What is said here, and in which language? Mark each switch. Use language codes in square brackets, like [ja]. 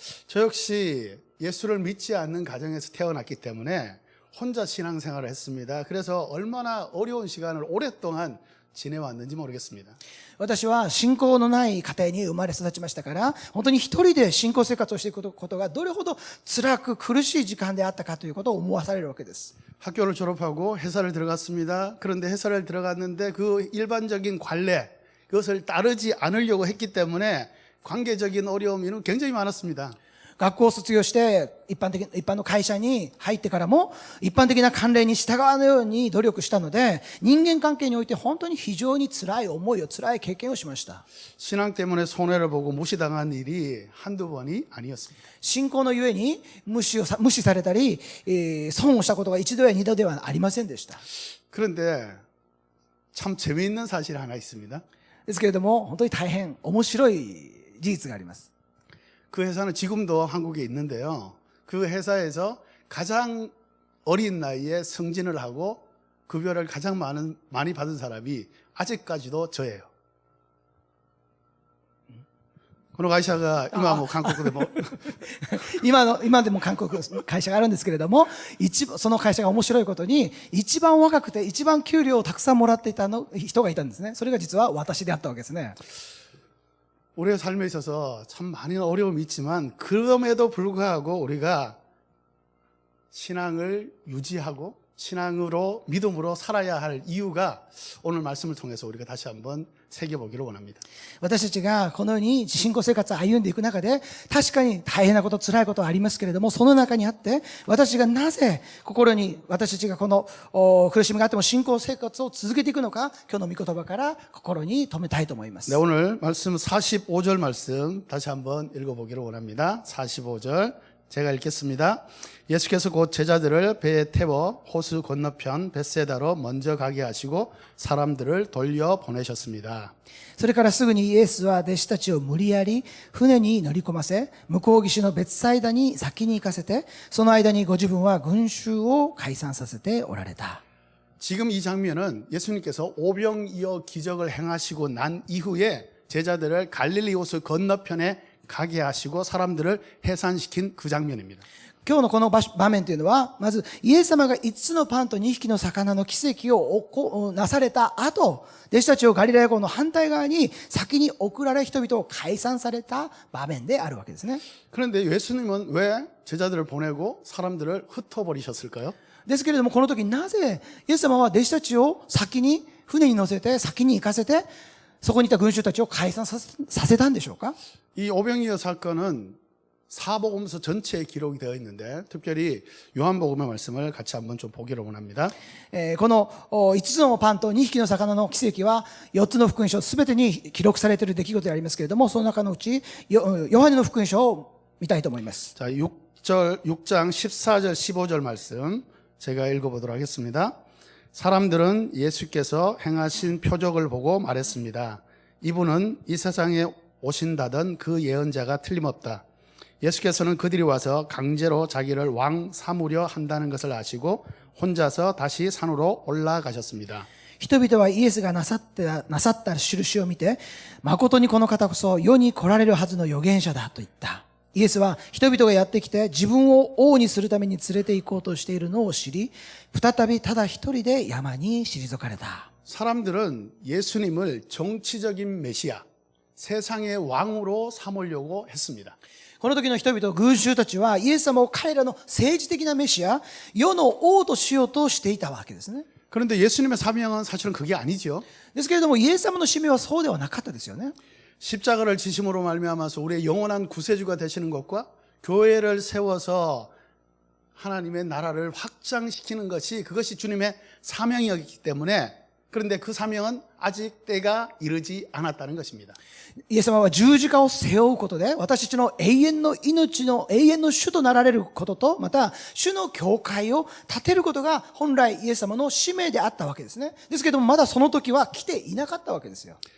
[ko] 저 역시 예수를 믿지 않는 가정에서 태어났기 때문에 혼자 신앙생활을 했습니다. 그래서 얼마나 어려운 시간을 오랫동안 지내왔는지 모르겠습니다. [ja] 私は信仰のない家庭に生まれ育ちましたから、本当に一人で信仰生活をしていくことがどれほど辛く苦しい時間であったかということを思わされるわけです。 [ko] 학교를 졸업하고 회사를 들어갔습니다. 그런데 회사를 들어갔는데 그 일반적인 관례, 그것을 따르지 않으려고 했기 때문에 관계적인 어려움이 굉장히 많았습니다. [ja] 学校を卒業して一般の会社に入ってからも一般的な慣例に従わぬように努力したので、人間関係において本当に非常に辛い思いを、辛い経験をしました。 [ko] 신앙 때문에 손해를 보고 무시당한 일이 한두 번이 아니었습니다. [ja] 信仰のゆえに無視されたり、損をしたことが一度や二度ではありませんでした。 [ko] 그런데 참 재미있는 사실이 하나 있습니다. [ja] ですけれども、本当に大変面白い事実があります。 [ko] 그 회사는 지금도 한국에 있는데요. 그 회사에서 가장 어린 나이에 승진을 하고 급여를 가장 많이 받은 사람이 아직까지도 저예요. [ja] この会社が今も韓国でも今でも韓国会社があるんですけれども、その会社が面白いことに、一番若くて一番給料をたくさんもらっていた人がいたんですね。それが実は私であったわけですね。 [ko] 우리의 삶에 있어서 참 많은 어려움이 있지만 그럼에도 불구하고 우리가 신앙을 유지하고 신앙으로 믿음으로 살아야 할 이유가 오늘 말씀을 통해서 우리가 다시 한번 새겨보기를 원합니다. [ja] 私たちがこのように信仰生活を歩んでいく中で、確かに大変なこと、辛いことはありますけれども、その中にあって、私がなぜ私たちがこの苦しみがあっても信仰生活を続けていくのか、今日の御言葉から心に留めたいと思います。 [ko] 네, 오늘 말씀 45절 말씀 다시 한번 읽어보기를 원합니다. 45절 제가 읽겠습니다. 예수께서 곧 제자들을 배에 태워 호수 건너편 벳세다로 먼저 가게 하시고 사람들을 돌려 보내셨습니다. [ja] それからすぐにイエスは弟子たちを無理やり船に乗り込ませ、向こう岸の別サイダに先に行かせて、その間にご自分は群衆を解散させておられた。 [ko] 지금 이 장면은 예수님께서 오병이어 기적을 행하시고 난イエス 제자들을 갈릴리 호수 건너편에 가게 하시고 사람들을 해산시킨 그 장면입니다. [ja] 今日のこの場面というのは、まず、イエス様が5つのパンと2匹の魚の奇跡をなされた後、弟子たちをガリラヤ湖の反対側に先に送られ人々を解散された場面であるわけですね。 [ko] 그런데 예수님은 왜 제자들을 보내고 사람들을 흩어버리셨을까요? [ja] ですけれども、この時なぜ、イエス様は弟子たちを先に船に乗せて、先に行かせて、そこにいた群衆たちを解散させたんでしょうか？ [ko] 이 오병이어 사건은 사복음서 전체에 기록이 되어 있는데 특별히 요한복음의 말씀을 같이 한번 좀 보기를 원합니다. [ja] この5つのパンと2匹の魚の奇跡は4つの福音書すべてに記録されている出来事でありますけれども、その中のうちヨハネの福音書を見たいと思います。 [ko] 자, 6장 14절 15절 말씀 제가 읽어보도록 하겠습니다. 사람들은 예수께서 행하신 표적을 보고 말했습니다. 이분은 이 세상에 오신다던 그 예언자가 틀림없다. 예수께서는 그들이 와서 강제로 자기를 왕 삼으려 한다는 것을 아시고 혼자서 다시 산으로 올라가셨습니다. [ja] 人々はイエスがなさった印を見て、誠にこの方こそ世に来られるはずの預言者だと言った。イエスは人々がやってきて自分を王にするために連れて行こうとしているのを知り、再びただ一人で山に退かれた。 [ko] 사람들은 예수님을 정치적인 메시아, 세상의 왕으로 삼으려고 했습니다. [ja] この時の人々、群衆たちはイエス様を彼らの政治的なメシア、世の王としようとしていたわけですね。 [ko] 그런데 예수님의 사명은 사실은 그게 아니죠. [ja] ですけれども、イエス様の使命はそうではなかったですよね。 [ko] 십자가를 지심으로 말미암아서 우리의 영원한 구세주가 되시는 것과 교회를 세워서 하나님의 나라를 확장시키는 것이 그것이 주님의 사명이었기 때문에 그런데 그 사명은 아직 때가 이르지 않았다는 것입니다. [ja] イエス様は十字架を背負うことで、私たちの永遠の命の永遠の主となられることと、また、主の教会を建てることが本来イエス様の使命であったわけですね。ですけれども、まだその時は来ていなかったわけですよ。